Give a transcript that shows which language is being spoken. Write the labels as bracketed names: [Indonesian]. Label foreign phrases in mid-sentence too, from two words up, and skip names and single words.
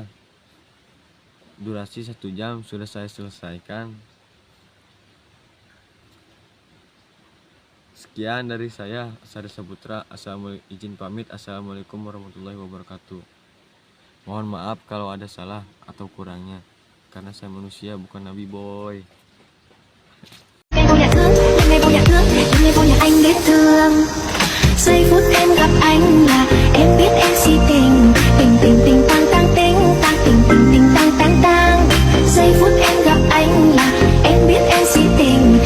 [Indonesian] Durasi 1 jam sudah saya selesaikan. Sekian dari saya, Asari Saputra. Izin pamit. [Arabic] السلام عليكم ورحمة الله وبركاته. [Indonesian] Mohon maaf kalau ada salah atau kurangnya, karena saya manusia bukan Nabi Boy. [Vietnamese] Ngày vô nhà thương, ngày vô nhà anh biết thương. Giây phút em gặp anh là em biết em si tình. Tình tình tình tang tang tình, tang tình tình tình tang tang tang. Giây phút em gặp anh là em biết em si tình.